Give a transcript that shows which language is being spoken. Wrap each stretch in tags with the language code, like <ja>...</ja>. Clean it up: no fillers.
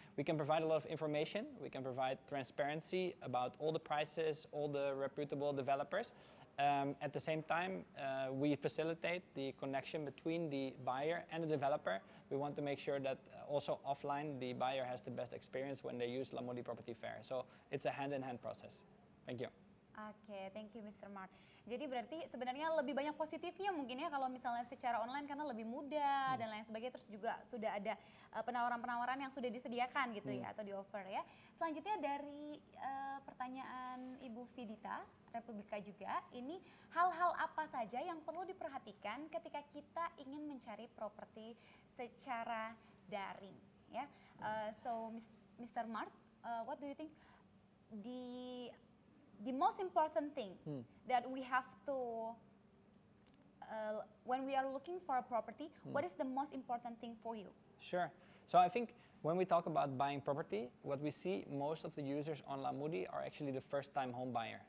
<en>We can provide a lot of information. We can provide transparency about all the prices, all the reputable developers. At the same time, we facilitate the connection between the buyer and the developer. We want to make sure that also offline, the buyer has the best experience when they use Lamudi Property Fair. So it's a hand-in-hand process. Thank you. Oke, thank you Mr. Mart.</en> <id>Jadi berarti sebenarnya lebih banyak positifnya mungkin ya kalau misalnya secara online karena lebih mudah dan lain sebagainya, terus juga sudah ada penawaran-penawaran yang sudah disediakan gitu ya atau di offer ya. Selanjutnya dari pertanyaan Ibu Vidita, Republika juga, ini hal-hal apa saja yang perlu diperhatikan ketika kita ingin mencari properti secara daring ya.</id> <en>So Mr. Mart, what do you think the most important thing that we have to when we are looking for a property, what is the most important thing for you? Sure. So I think when we talk about buying property, what we see most of the users on Lamudi are actually the first-time home buyer.</en>